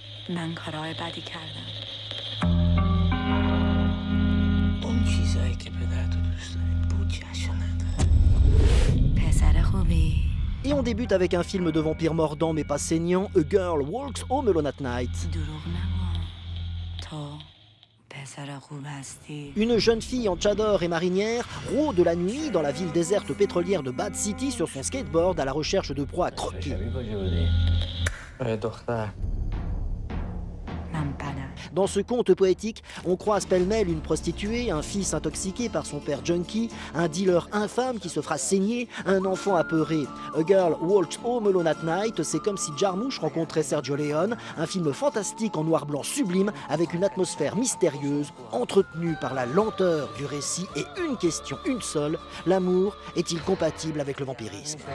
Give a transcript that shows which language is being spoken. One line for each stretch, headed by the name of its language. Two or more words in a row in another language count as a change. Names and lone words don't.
Persian: من کارهای بدی کردم. اون چیزایی که پدر تو دوست داری بودجه‌شو نداره. پسر خوبی.
French: Et on débute avec un film de vampire mordant mais pas saignant, A Girl Walks Home Alone at Night.
Persian: دروغ نگو. تو پسر خوب هستی.
French: Une jeune fille en tchador et marinière rôde la nuit dans la ville déserte pétrolière de Bad City sur son skateboard à la recherche de proies à croquer.
Persian: من بدم.
French: Dans ce conte poétique, on croise pêle-mêle une prostituée, un fils intoxiqué par son père junkie, un dealer infâme qui se fera saigner, un enfant apeuré. A Girl Walks Home Alone at Night, c'est comme si Jarmusch rencontrait Sergio Leone, un film fantastique en noir-blanc sublime avec une atmosphère mystérieuse, entretenue par la lenteur du récit et une question, une seule, l'amour est-il compatible avec le vampirisme?